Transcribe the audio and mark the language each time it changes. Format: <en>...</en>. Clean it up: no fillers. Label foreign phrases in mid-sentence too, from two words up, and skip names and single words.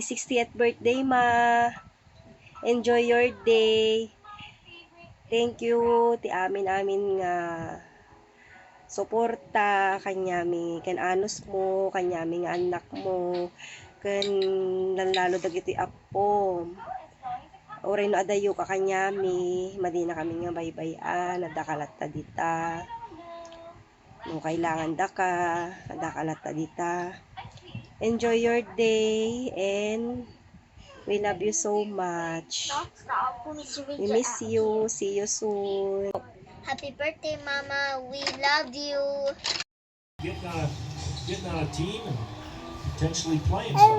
<en>60th birthday, ma. Enjoy your day. Thank you</en> <ilo>ti amin nga suporta kanyami kan anos mo, kanyami nga anak mo, kan lalo dagiti apo. Oray no adayo ka kanyami, madina kami nga baybayan, nadakalat ta dita. No kailangan da ka, nadakalat ta dita.</ilo> <en>Enjoy your day and we love you so much. We miss you. See you soon. Happy birthday, Mama. We love you. Getting on a team and potentially playing something.</en>